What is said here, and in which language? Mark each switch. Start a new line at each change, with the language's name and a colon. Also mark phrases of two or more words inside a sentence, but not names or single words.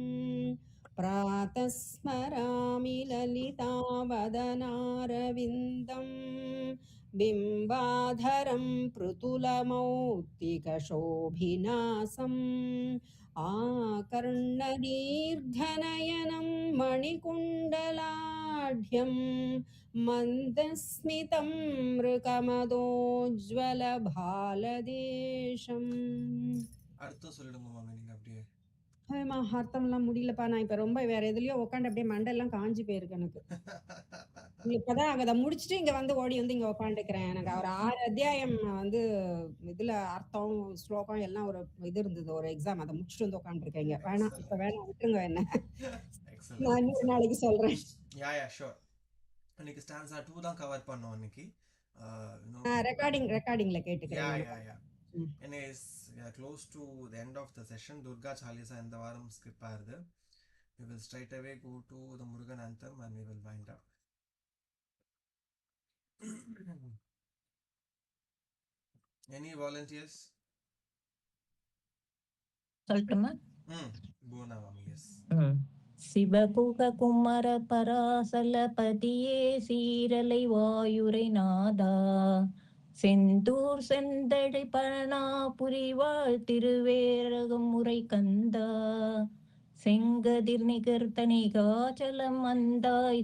Sanskrit: प्रातस्मरामि ललितावदनारविन्दं बिम्बाधरं पृथुलमौक्तिकशोभिनासम् आकर्णदीर्घनयनं मणिकुण्डलाढ्यं मन्दस्मितं मृगमदोज्ज्वलभालदेशम्.
Tamil: அர்த்தம் சொல்லுங்க மாமா நீங்க அப்படியே. அர்த்தம்லாம் முடியலப்பா. நான் இப்ப ரொம்ப வேற எதுலயோ உட்காந்து அப்படியே மண்டெல்லாம் காஞ்சி போயிருக்கு எனக்கு. இப்பதான் அதை முடிச்சுட்டு இங்க வந்து ஓடி வந்து இங்க உட்காந்துக்கிறேன். எனக்கு ஒரு 6 அத்தியாயம் வந்து இதுல அர்த்தம் ஸ்லோகம் எல்லாம் ஒரு இது இருந்தது, ஒரு எக்ஸாம். அதை முடிச்சுட்டு வந்து உட்காந்துருக்கேங்க. வேணாம் இப்ப வேணாம், விட்டுருங்க என்ன. நான் இன்னொரு நாளைக்கு சொல்றேன்.
English: Yeah sure.
Tamil: இன்னைக்கு ஸ்டான்ஸா 2 தான் கவர் பண்ணோம் இன்னைக்கு. ரெக்கார்டிங்ல கேட்டுக்கிறேன்.
English: யா anyways, we are close to the end of the session.
Tamil: Durga Chalisa இந்த வாரம் skip ஆகுது.
English: We will straight away go to the Murugan anthem and we will wind up. Any volunteers?
Tamil: சொல்லட்டுமா?
English: Bhuvana mami, yes.
Tamil: சிவகுக குமர பராசலபதியே சீரலை வாயுரை நாதா செந்தூர் செந்தழை பழனாபுரிவாழ் திருவேரகம் முறை கந்தா செங்கதிர் நிகர்த்தனி காச்சலம் அந்தாய்